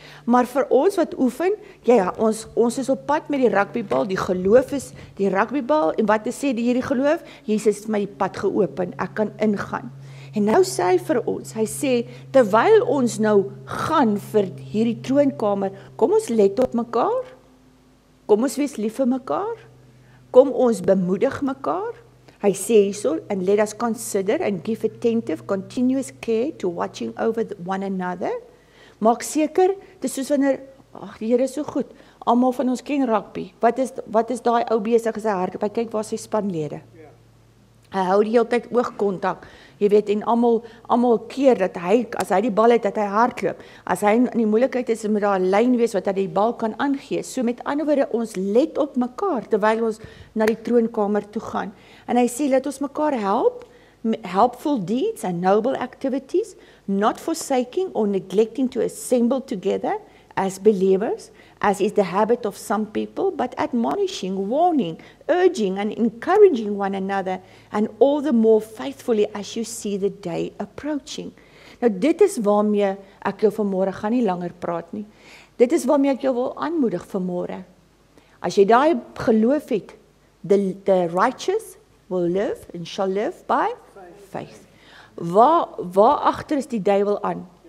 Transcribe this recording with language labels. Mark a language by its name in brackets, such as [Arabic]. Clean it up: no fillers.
[Afrikaans] Maar vir ons wat oefen, ons is op pad met die rugbybal, die geloof is die rugbybal, en wat sê hierdie geloof? Jesus het my die pad geopen, ek kan ingaan. En nou sê hy vir ons, hy sê, terwyl ons nou gaan vir hierdie troonkamer, kom ons let op mekaar, kom ons wees lief vir mekaar, kom ons bemoedig mekaar. Hy sê hierso, [English] and let us consider and give attentive, continuous care to watching over one another. [Afrikaans] Maak seker, dit is soos wanneer, die Here is so goed, almal van ons ken rugby. Wat is daai ou besig as hy hardloop? Hy kyk waar sy spanlede. Hy hou die hele tyd oogkontak. Jy weet, en almal keer dat hy, as hy die bal het, dat hy hardloop. As hy in die moeilikheid is, moet daar 'n lyn wees wat hy die bal kan aangee. So met ander woorde, ons let op mekaar terwyl ons na die troonkamer toe gaan. En hy sê, laat ons mekaar help, [English] helpful deeds and noble activities, not forsaking or neglecting to assemble together as believers, as is the habit of some people, but admonishing, warning, urging and encouraging one another, and all the more faithfully as you see the day approaching. [Afrikaans] Nou dit is waarmee ek jou vanmôre gaan nie langer praat nie. Dit is waarmee ek jou wil aanmoedig vanmôre. As jy daai geloof het, [English] the righteous will live and shall live by faith. [Afrikaans] Waar agter is die duiwel aan?